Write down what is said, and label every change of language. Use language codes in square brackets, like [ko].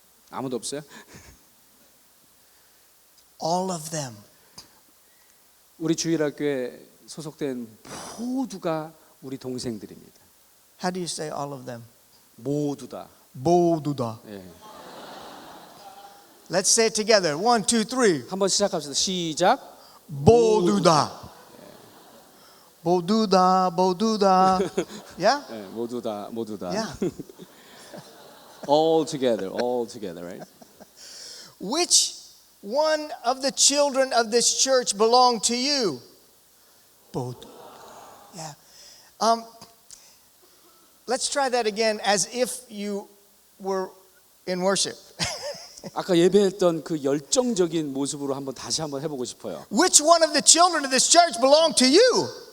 [ko] 아무도 없어요? [en] All of them. [ko] 우리 주일학교에 소속된 모두가 우리 동생들입니다. [en] How do you say all of them? [ko] 모두다. 모두다. 예. [en] Let's say it together. 1, 2, 3. [ko] 한번 시작합시다. 시작. 모두다. 모두다. 모두다. Yeah? 예, 모두다. [en] Yeah. all together, right? Which one of the children of this church belong to you? Both. Yeah. Let's try that again as if you were in worship. [ko] 아까 예배했던 그 열정적인 모습으로 다시 한번 해보고 싶어요. [en] Which one of the children of this church belong to you?